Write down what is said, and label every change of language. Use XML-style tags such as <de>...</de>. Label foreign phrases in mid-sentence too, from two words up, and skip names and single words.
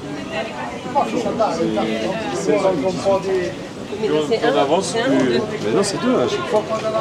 <it>Posso saltare intanto? Se tolgo un po' di...</it> <fr>On avance plus. Mais non, c'est deux à chaque fois.</fr>